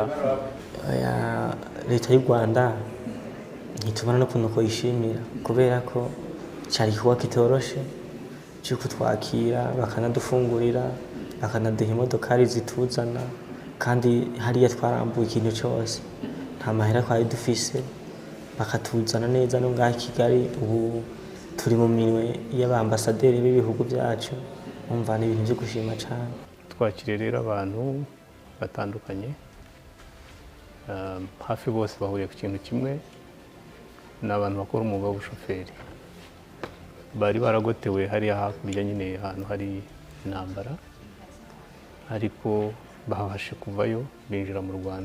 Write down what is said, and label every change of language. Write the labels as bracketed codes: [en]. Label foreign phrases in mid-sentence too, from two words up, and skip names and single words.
[rn] Leta y'u Rwanda ntitubona n'ukuntu ko yishimira kubera ko cyari kuba kitoroshe cyo kutwakira, bakanadufungurira, bakanaduha imodokari zituzana, kandi hariya twarambuye ikintu cyose, nta mahera twari dufise, bakatuzana neza no ngaha Kigali. Ubu turi mu minwe y'abambasaderi b'ibihugu byacu, umva ni ibintu byo gushima cyane. Twakiriye rero abantu batandukanye, hafi bose bahuriye ku kintu kimwe, n'abantu bakora umwuga w'ubushoferi. Bari baragotewe hariya hakurya nyine ahantu hari intambara, ariko babashe kuvayo binjira mu Rwanda.